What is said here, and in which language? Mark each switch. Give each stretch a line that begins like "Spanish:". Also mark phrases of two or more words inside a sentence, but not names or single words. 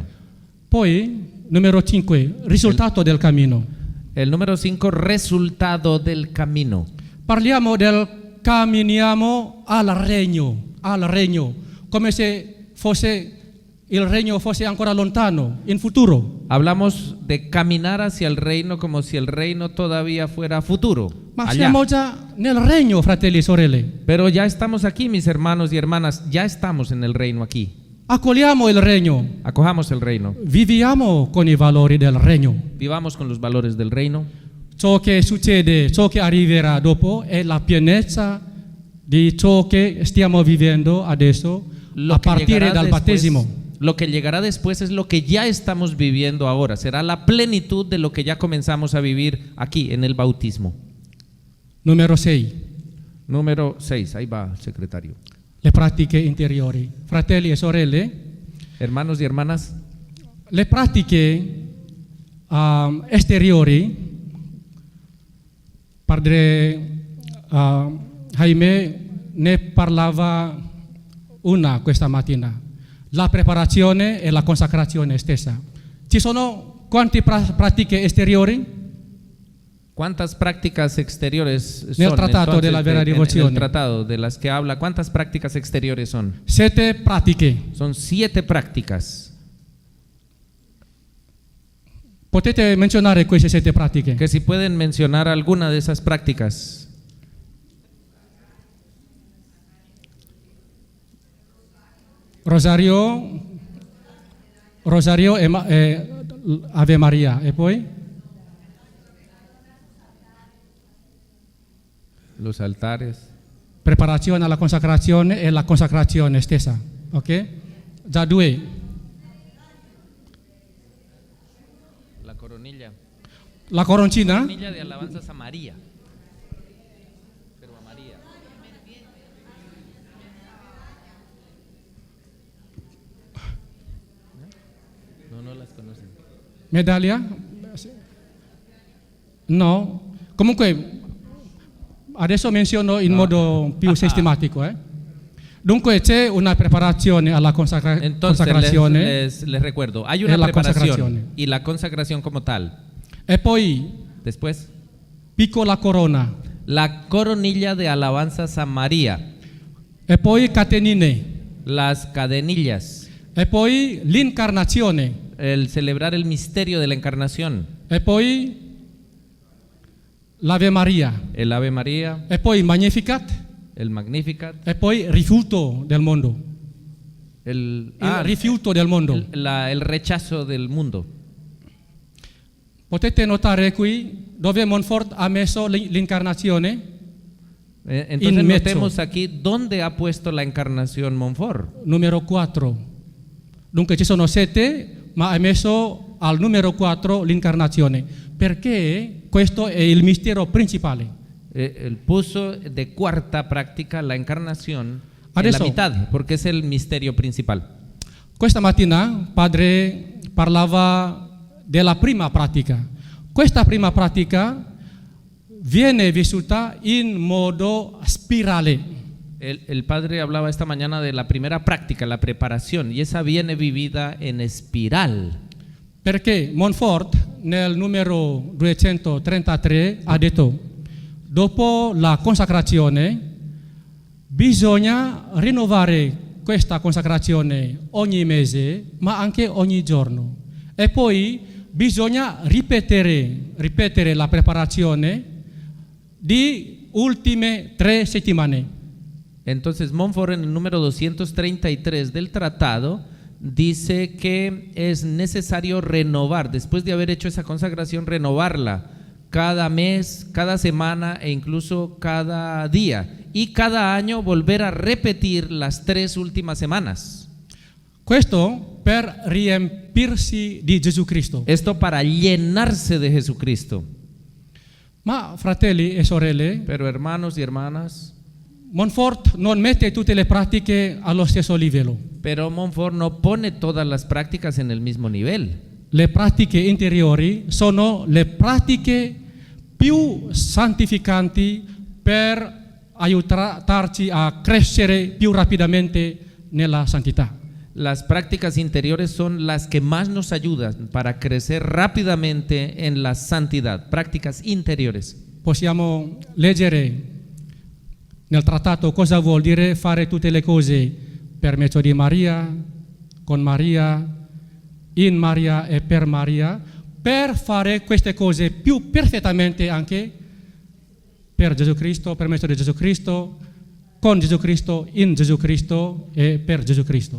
Italian: Poi, numero 5, risultato del cammino.
Spanish: El número 5, resultado del camino.
Italian: Parliamo del camminiamo al regno, come se il regno fosse ancora lontano, in futuro.
Spanish: Hablamos de caminar hacia el reino como si el reino todavía fuera futuro,
Italian: Ma
Spanish: allá.
Italian: siamo già nel regno, fratelli e sorelle.
Spanish: Pero ya estamos aquí, mis hermanos y hermanas, ya estamos en el reino aquí.
Italian: Accogliamo il regno,
Spanish: Acojamos el reino,
Italian: viviamo con i valori del regno.
Spanish: vivamos con los valores del reino.
Italian: Ciò che succede, ciò che arriverà dopo è la pienezza di ciò che stiamo vivendo adesso a partire dal battesimo.
Spanish: Lo que llegará después es lo que ya estamos viviendo ahora. Será la plenitud de lo que ya comenzamos a vivir aquí en el bautismo.
Italian: Numero 6,
Spanish: Número 6, ahí va el secretario.
Italian: le pratiche interiori. Fratelli e sorelle,
Spanish: Hermanos y hermanas,
Italian: le pratiche esteriori, Padre Jaime ne parlava una questa mattina, la preparazione e la consacrazione stessa. Ci sono quante pratiche esteriori?
Spanish: ¿cuántas prácticas exteriores son?
Italian: Nel Trattato
Spanish: entonces,
Italian: della Vera
Spanish: en el
Italian: Devozione.
Spanish: tratado de las que habla, ¿cuántas prácticas exteriores son?
Italian: 7 pratiche.
Spanish: Son 7 prácticas.
Italian: Potete menzionare queste 7 pratiche?
Spanish: Que si pueden mencionar alguna de esas prácticas.
Italian: Rosario e Ave Maria. E poi?
Spanish: Los altares.
Italian: Preparazione alla consacrazione e la consacrazione stessa. Ok? Già 2.
Spanish: La coronilla.
Italian: La coroncina?
Spanish: Coronilla de alabanzas a María. Pero a María. No las conocen.
Italian: Medaglia? No. Comunque, adesso menziono in modo più sistematico. Dunque c'è una preparazione alla
Spanish: Entonces
Italian: consacrazione
Spanish: les recuerdo, hay una
Italian: la
Spanish: preparación
Italian: consacrazione.
Spanish: y la consagración como tal.
Italian: e poi
Spanish: Después,
Italian: piccola corona
Spanish: la coronilla de alabanzas a María,
Italian: e poi catenine
Spanish: las cadenillas,
Italian: e poi l'incarnazione
Spanish: el celebrar el misterio de la encarnación,
Italian: e poi l'Ave Maria
Spanish: el Ave María,
Italian: e poi Magnificat
Spanish: el Magnificat,
Italian: e poi rifiuto del mondo,
Spanish: el
Italian: rifiuto del mondo.
Spanish: el rechazo del mundo.
Italian: Potete notare qui dove Montfort ha messo l'incarnazione?
Spanish: Entonces
Italian: In mezzo.
Spanish: notemos aquí dónde ha puesto la encarnación Montfort.
Italian: Numero 4. Dunque ci sono 7, ma ha messo al numero 4 l'incarnazione, perché questo è il mistero principale.
Spanish: Él puso de cuarta práctica la encarnación en la
Italian: Adesso.
Spanish: mitad, porque es el misterio principal.
Italian: Questa mattina padre parlava della prima pratica. Questa prima pratica viene vissuta in modo spirale.
Spanish: El padre hablaba esta mañana de la primera práctica, la preparación, y esa viene vivida en espiral.
Italian: Perché Montfort nel numero 233 ha detto: dopo la consacrazione bisogna rinnovare questa consacrazione ogni mese, ma anche ogni giorno. E poi bisogna ripetere la preparazione di ultime 3 settimane.
Spanish: Entonces Montfort en el número 233 del tratado dice que es necesario renovar, después de haber hecho esa consagración, renovarla cada mes, cada semana e incluso cada día, y cada año volver a repetir las 3 últimas semanas.
Italian: Questo per riempirsi di Gesù Cristo.
Spanish: Esto para llenarse de Jesucristo.
Italian: Ma fratelli e sorelle,
Spanish: Pero hermanos y hermanas,
Italian: Montfort non mette tutte le pratiche allo stesso livello.
Spanish: pero Montfort no pone todas las prácticas en el mismo nivel.
Italian: Le pratiche interiori sono le pratiche più santificanti per aiutarci a crescere più rapidamente nella santità.
Spanish: Las prácticas interiores son las que más nos ayudan para crecer rápidamente en la santidad, prácticas interiores.
Italian: Possiamo leggere nel trattato cosa vuol dire fare tutte le cose per mezzo di Maria, con Maria, in Maria e per Maria, per fare queste cose più perfettamente anche per Gesù Cristo, per mezzo di Gesù Cristo, con Gesù Cristo, in Gesù Cristo e per Gesù Cristo.